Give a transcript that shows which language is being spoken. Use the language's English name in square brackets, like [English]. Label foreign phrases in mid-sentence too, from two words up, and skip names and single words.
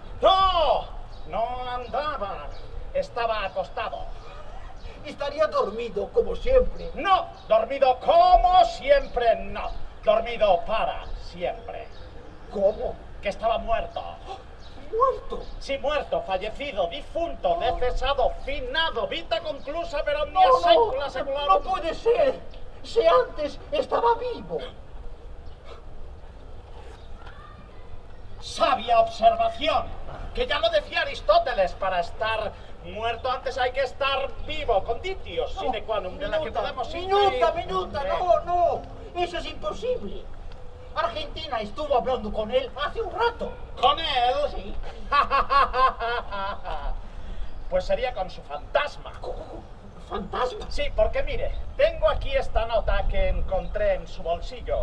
[Spanish] No andaba. Estaba acostado. Estaría dormido como siempre. No, dormido como siempre no. Dormido para siempre. ¿Cómo? Que estaba muerto. ¿Muerto? Sí, muerto, fallecido, difunto, decesado, finado, [Latin] vita conclusa per omnia [Spanish] No, [Latin] saecula saeculorum. [Spanish] no puede ser. Si antes estaba vivo. Sabia observación, que ya lo decía Aristóteles, para estar muerto antes hay que estar vivo, [Latin] conditio sine qua non, [Spanish] de la que podemos Minuta, no, eso es imposible. Argentina estuvo hablando con él hace un rato. ¿Con él? Sí. Pues sería con su fantasma. ¿Fantasma? Sí, porque mire, tengo aquí esta nota que encontré en su bolsillo.